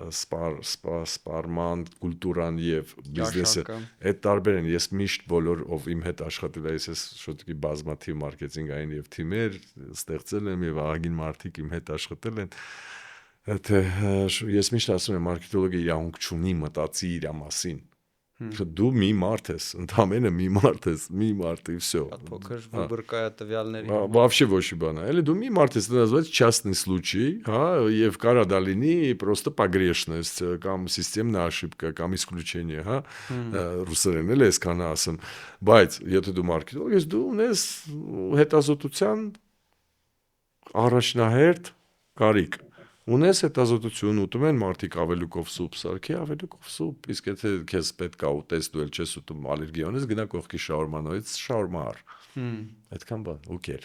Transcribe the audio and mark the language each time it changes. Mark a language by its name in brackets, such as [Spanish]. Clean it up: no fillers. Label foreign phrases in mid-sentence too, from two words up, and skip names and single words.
[Armenian] սպարման կուլտուրան եւ բիզնեսը այդ տարբեր են ես միշտ բոլոր ով իմ հետ աշխատել է ես շուտի բազմաթիվ մարքեթինգային եւ թիմեր ստեղծել եմ եւ ահագին մարդիկ իմ հետ աշխատել են թե ես միշտ ասում եմ մարքետոլոգը իրավունք չունի մտածի իր մասին դու մի մարդ ես ընդամենը մի մարդ ես մի մարդ [Russian] и всё [Armenian] փոքր վыборкая տվյալների вообще ոչ մի բան էլի դու մի մարդ ես դա [Russian] называется частный случай [Armenian] հա եւ կարա դա լինի [Russian] просто погрешность [Armenian] կամ [Russian] системная ошибка [Armenian] կամ исключение հա ռուսերեն էլ էսքան ասեմ բայց եթե դու մարքետոլոգ ես դու ունես հետազոտության առաջնահերթ կարիք Ունես հետազոտություն ուտում են մարդիկ ավելուկով սուպ սարքի, ավելուկով սուպ, իսկ եթե քեզ պետք է ուտես դու էլ չես ուտում ալերգիա ունես, գնա կողքի շաուրմանոյից շաուրմա առ։ Այդքան բան, ուկեր։